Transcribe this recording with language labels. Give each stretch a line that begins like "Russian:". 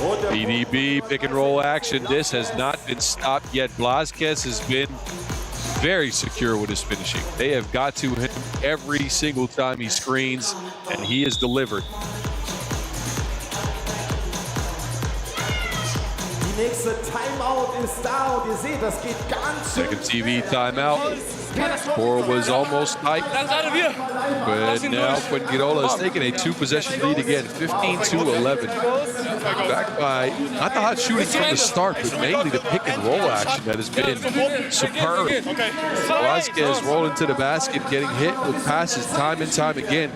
English: DDB, pick and roll action. This has not been stopped yet. Blázquez has been very secure with his finishing. They have got to him every single time he screens, and he has delivered.
German: Die nächste Timeout ist da und ihr seht, das geht ganz schön.
English: Second TV timeout. Score was almost tight, but now Fuengirola is taking a 2-possession lead again, 15-11. Backed by not the hot shooting from the start, but mainly the pick and roll action that has been superb. Blázquez rolling to the basket, getting hit with passes time and time again.